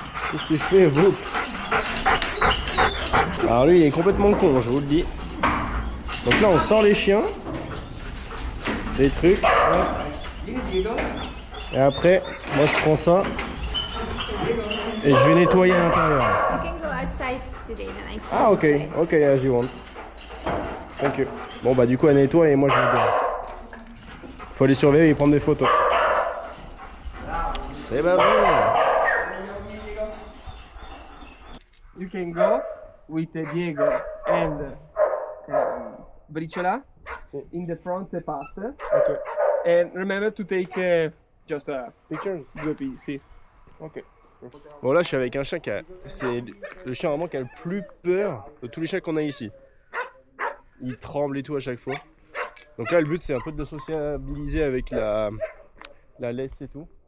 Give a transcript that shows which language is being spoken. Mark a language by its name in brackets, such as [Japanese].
[French] Qu'est-ce que je fais, vous? Alors lui, il est complètement con, je vous le dis. Donc là, on sort les chiens. Les trucs. Hop. Et après, moi je prends ça. Et je vais nettoyer à l'intérieur. [English] You can go outside today, then I Ah ok, ok, as you want. Thank you. [French] Bon bah du coup elle nettoie et moi je vais dehors. Faut les surveiller et prendre des photos. C'est pas vrai. [English] You can go with Diego and Briciola in the front part. Ok. And remember to take just Pictures. good see. Ok. [French] Bon là je suis avec un chien c'est le chien vraiment qui a le plus peur de tous les chiens qu'on a ici. Il tremble et tout à chaque fois. Donc là le but c'est un peu de le sociabiliser avec la laisse et tout.